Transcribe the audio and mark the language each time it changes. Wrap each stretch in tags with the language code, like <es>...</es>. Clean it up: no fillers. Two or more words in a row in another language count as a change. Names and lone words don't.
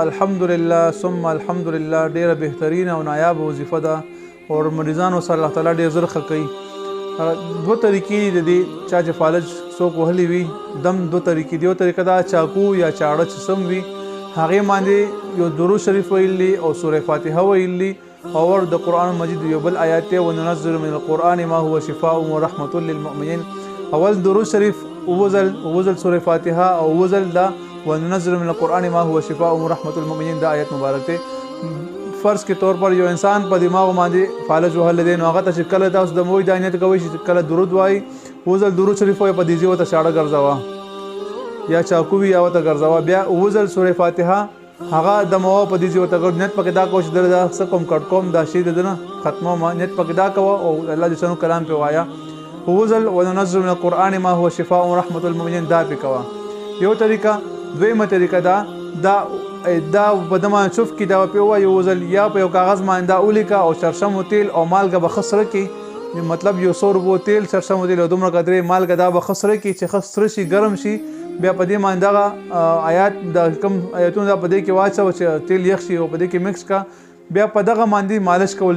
<ar>الحمدلله ثم الحمدلله</ar> <ps>ډیره بهترینه او نایابه وظیفه ده او مریضانو سره الله تعالی ډېر زر ښه کوي. دوه طریقې دي د دې چا چې فالج څوک وهلی وي دم دوه طریقې دي. یو طریقه دا چاقو یا چاړه چې سم وي هغې باندې یو درود شریف ویلی او سوره فاتحه ویلی او د قرآن مجید یو بل آیات دی</ps> <ar>وننزل من القرآن ما هو شفاء ورحمة للمؤمنین.</ar> <ps>اول درود شریف اوزل سوره فاتحه او اوزل دا</ps> <ar>وننزل من القرآن ما هو شفاء ورحمة للمؤمنین</ar> <ps>دا آیت مبارک دی.</ps> <ur>فرض کے طور پر</ur> <ps>یو انسان په دماغ باندې فالج وهلی دی نو هغه ته چې کله تاسو د موی دا نیت کوئ چې کله درود وایي اوزل درود شریف وایي په دې ځای ورته چاړه ګرځوه یا چاقو وي یا ورته ګرځوه بیا اوزل سوره فاتحه هغه د موا په دې ځای ورته ګرځوه نیت پکې دا کوه چې دا څه کوم کټ کوم دا شی د نه ختموم نیت پکې دا کوه او الله دې شنو کلام پې وایه اوزل</ps> <ar>وننزل من القرآن ما هو شفاء ورحمة للمؤمنین</ar> <ps>دا پې کوه. یو طریقه دویمه طریقه دا په دمه چوف کې دا په وایي وزل یا په یو کاغذ باندې دا ولیکه او شرشم و تیل او مالګه به خسره کې مطلب یو 100 روپو تیل شرشم و تیل او دومره قدرې مالګه دا به خسره کې چې خسره شي ګرم شي بیا په دې باندې دغه آیات د کم آیاتونه دا په دې کې واچوه چې تیل یخ شي او په دې کې مکس کا بیا په دغه باندې مالش کول دي.</ps>